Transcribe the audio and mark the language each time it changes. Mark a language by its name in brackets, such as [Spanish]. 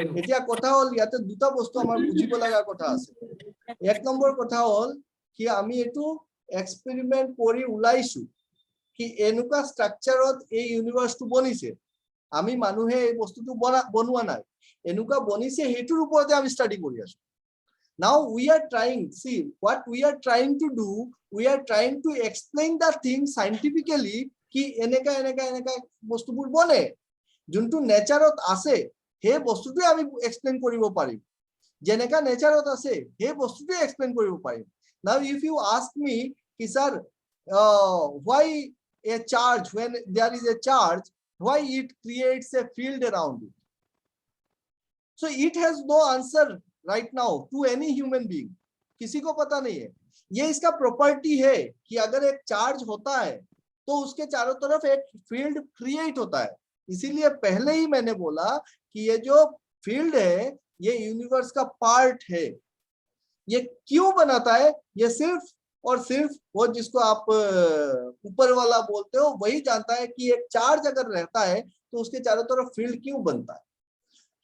[Assamese] এতিয়া কথা হল ইয়াতে দুটা বস্তু আমাৰ বুজিব লগা কথা আছে। এক নম্বৰ কথা হল কি আমি এটো এক্সপেৰিমেন্ট কৰি উলাইছো কি এনেকুৱা স্ট্ৰাকচাৰত এই ইউনিভাৰ্সটো বনিছে। আমি মানুহে এই বস্তুটো বনোৱা নাই, এনেকুৱা বনিছে হেতুৰ ওপৰতে আমি ষ্টাডি কৰি আছো। [English] Now we are trying, see what we are trying to do, we are trying to explain the thing scientifically [Assamese] ki eneka বস্তুবোৰ বনে যোনটো নেচাৰত আছে হে বস্তুটো আমি এক্সপ্লেইন কৰিব পাৰিম। যেনেকা নেচাৰত আছে হে বস্তুটো এক্সপ্লেইন কৰিব পাৰিম। [English] Now if you ask me ki sir why a charge, when there is a charge, why it creates a field around it, so it has no answer right now to any human being, [Hindi] किसी को पता नहीं है। ये इसका property है कि अगर एक चार्ज होता है तो उसके चारों तरफ एक फील्ड क्रिएट होता है। इसीलिए पहले ही मैंने बोला कि ये जो फील्ड है ये यूनिवर्स का पार्ट है। ये क्यों बनाता है, ये सिर्फ और सिर्फ वो जिसको आप ऊपर वाला बोलते हो वही जानता है कि एक चार्ज अगर रहता है तो उसके चारों तरफ फील्ड क्यों बनता है।